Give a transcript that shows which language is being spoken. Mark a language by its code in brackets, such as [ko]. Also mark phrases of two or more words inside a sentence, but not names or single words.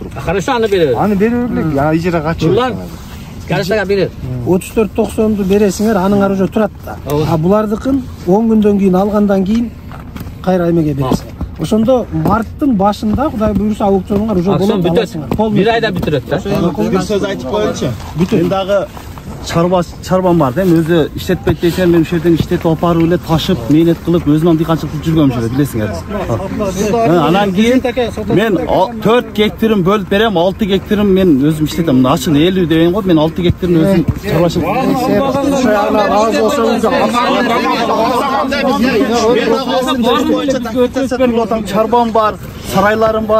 [ky] Хорошо, аны беребиз. Аны бере бергиле. Ижара качуу. Ulan Жарышага берер. 34.90'du бересиңер, аныңар уже турат да. А булардыкын 10 күндөн кийин алгандан кийин кайра эмеге бересиңер. Ошондо марттын башында Кудай буйруса аукционуңар уже болот. Акцион бүтөт. Бир айда бүтүрөт да. Бир сөз айтып коелучу. Мен дагы чарбам бар да. Өзү иштетпейт десем, мен ошол жерден иштетип алып барып эле ташып, мээнет кылып, өзүм дыйканчылыкты жүргөм ошо жерде, билесиңер. Анан кийин мен 4 гектарым бөлүп берем, 6 гектарым мен өзүм иштетем. Мына ачык 50 деген го, мен 6 гектарын өзүм чарбашылык. Чарбам бар, сарайларым бар.